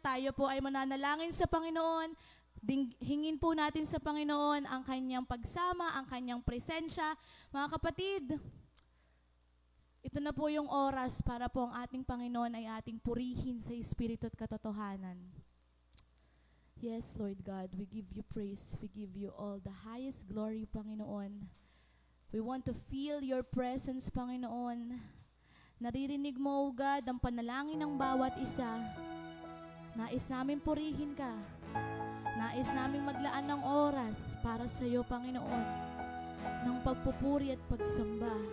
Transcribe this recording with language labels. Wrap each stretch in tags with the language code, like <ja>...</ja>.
<tl>Tayo po ay mananalangin sa Panginoon. Hingin po natin sa Panginoon ang kanyang pagsama, ang kanyang presensya. Mga kapatid, ito na po yung oras para po ang ating Panginoon ay ating purihin sa Espiritu at katotohanan.</tl> <en>Yes, Lord God, we give you praise. We give you all the highest glory, Panginoon. We want to feel your presence, Panginoon.</en> <tl>Naririnig mo, O God, ang panalangin ng bawat isa. Nais namin purihin ka. Nais namin maglaan ng oras para sa iyo, Panginoon, ng pagpupuri at pagsamba.</tl>